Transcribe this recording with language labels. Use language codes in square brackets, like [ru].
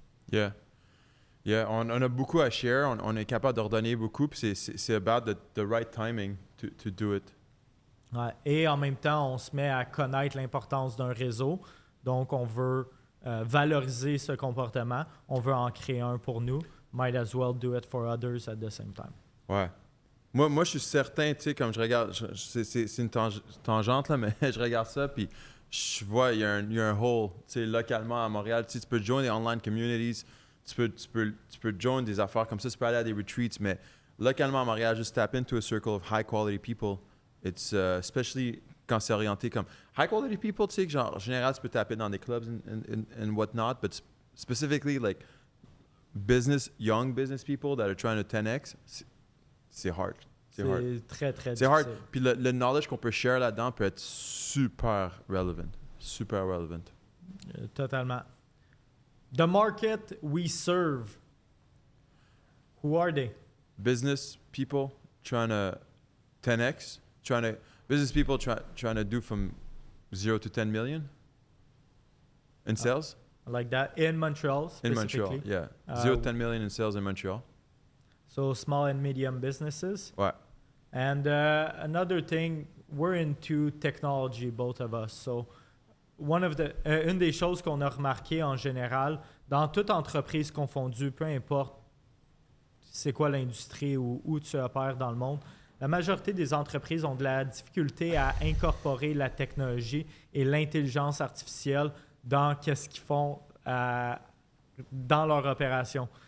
[fr] Yeah. Yeah, on a beaucoup à share, on est capable de redonner beaucoup, puis c'est about the right timing to do it. Ouais. Et en même temps, on se met à connaître l'importance d'un réseau. Donc, on veut valoriser ce comportement. On veut en créer un pour nous. [en] Might as well do it for others at the same time. [fr] Ouais. Moi je suis certain, tu sais, comme je regarde, c'est une tangente, là, mais je regarde ça, puis je vois, il y a un hole, tu sais, localement à Montréal. Tu sais, tu peux join des online communities, tu peux join des affaires comme ça, tu peux aller à des retreats, mais localement à Montréal, juste tap into a circle of high quality people. [en] It's especially quand c'est orienté comme high quality people, tu sais, genre en général tu peux taper dans des clubs and whatnot, but specifically like young business people that are trying to 10x, c'est hard. C'est [fr] très, très difficile. [en] hard. [fr] Puis le knowledge qu'on peut share là-dedans peut être super relevant. Super relevant. Totalement. [en] The market we serve, who are they? Business people trying to 10x. Business people trying to do from 0 to 10 million in sales. Like that in Montreal specifically. In Montreal, yeah. 0 to 10 million in sales in Montreal. So small and medium businesses. [fr] Ouais. [en] And another thing, we're into technology, both of us. [fr] So une des choses qu'on a remarqué en général, dans toute entreprise confondue, peu importe c'est quoi l'industrie ou où tu opères dans le monde, la majorité des entreprises ont de la difficulté à incorporer la technologie et l'intelligence artificielle dans qu'est-ce qu'ils font dans leur opération.